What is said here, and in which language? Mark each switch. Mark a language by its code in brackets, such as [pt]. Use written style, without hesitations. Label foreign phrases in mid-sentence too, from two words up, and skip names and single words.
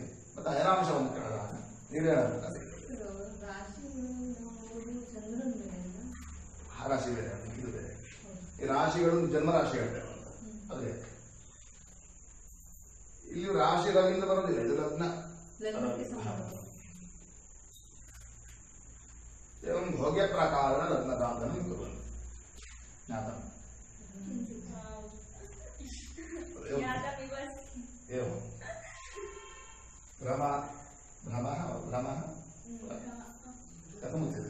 [kn] ಮತ್ತೆ ಅಯನಾಂಶವನ್ನು ಕಳೆದಾಗ ನಿರ್ಯಾಣ ಲಗ್ನ ಸಿಗ್ತದೆ. ಆ ರಾಶಿ ಬೇರೆ, ಇದು ಬೇರೆ. ಈ ರಾಶಿಗಳು ಜನ್ಮ ರಾಶಿ ಹೇಳ್ತೇವೆ ಅದು ಬೇರೆ. ಇಲ್ಲಿ ರಾಶಿ ರವಿಯಿಂದ ಬರೋದಿಲ್ಲ, ಇದು ಲಗ್ನ. [sa] एवं भोग्य प्रकार लग्न साधन ज्ञातम् एवं भ्रमः कथमुच्यते?